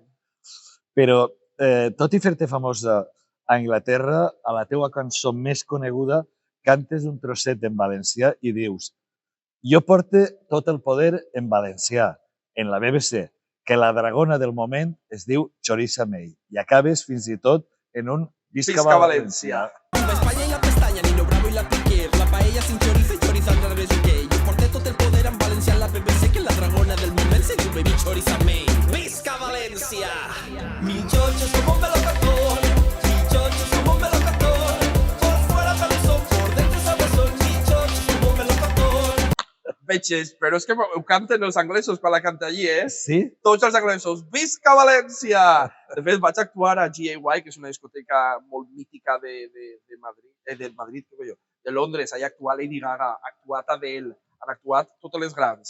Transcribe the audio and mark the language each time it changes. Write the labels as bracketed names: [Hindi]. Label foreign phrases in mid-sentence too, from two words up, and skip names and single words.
[Catalan] Però, tot i fer-te famosa a Anglaterra, a la teua cançó més coneguda, cantes un trosset en valencià i dius «Jo porte tot el poder en valencià, en la BBC, que la dragona del moment es diu Choriza May». I acabes fins i tot en un Visca València. [Spanish] Viva España y la pestaña, Nino Bravo y la Piquer, la paella sin chorizo y chorizo al revés de gay. Yo porté todo el poder en Valencia, en la BBC, que la dragona del [Catalan] moment se diu [Spanish] Baby Choriza May. [Catalan] Visca Valencia! [Spanish] Mil chochos como un melocotón, mil chochos como un melocotón, por fuera cabezón, por dentro sabezón, mil chochos como un melocotón. [Catalan] Veig, però és que ho canten els anglesos quan la canta allí, Sí? Tots els anglesos, Visca València! De fet, vaig actuar a GAY, que és una discoteca molt mítica de Madrid, de Londres. Allà actua Lady Gaga, ha actuat Adele, han actuat totes les grans.